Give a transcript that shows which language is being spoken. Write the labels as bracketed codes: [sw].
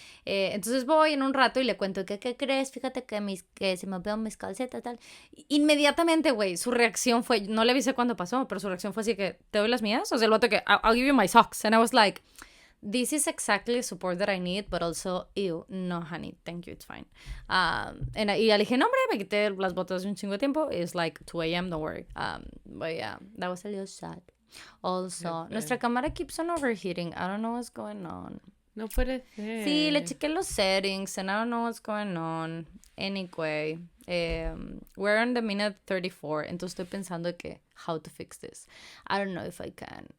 [es] Entonces voy en un rato y le cuento ¿qué crees? Fíjate que se me veo mis calcetas, tal. Inmediatamente, güey, su reacción fue, no le avisé cuándo pasó, pero su reacción fue así que, ¿te doy las mías? O sea, el vato que, [en] I'll give you my socks. And I was like, this is exactly the support that I need, but also, ew, no, honey, thank you, it's fine. [es] Y le dije, no, hombre, me quité las botas de un chingo de tiempo. [en] It's like 2 a.m., don't worry. But yeah, that was a little sad. Also, [es] nuestra cámara [en] keeps on overheating. I don't know what's going on. [es] No puede ser. Sí, le chequé los settings [en] and I don't know what's going on. Anyway, we're on the minute 34. [es] Entonces estoy pensando que [en] how to fix this. I don't know if I can.